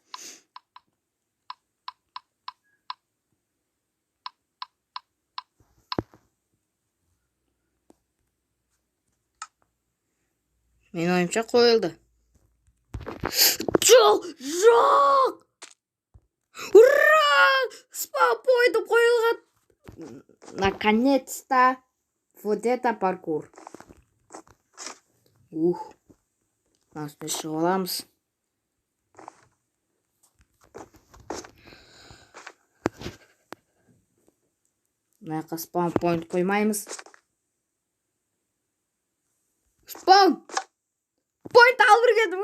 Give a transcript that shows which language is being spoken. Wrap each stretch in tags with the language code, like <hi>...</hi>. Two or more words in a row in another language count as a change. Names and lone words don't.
<kk>Мен ойымша қойылды. Жоқ! Ура!</kk> <en>spawn pointім</en> <kk>қойылған.</kk> <ru>Наконец-то вот это паркур.</ru> <kk>Нас шығып аламыз. Мына</kk> <en>spawn point</en> <kk>қоймаймыз.</kk> <en>Spawn point</en> <kk>алып кетіп.</kk>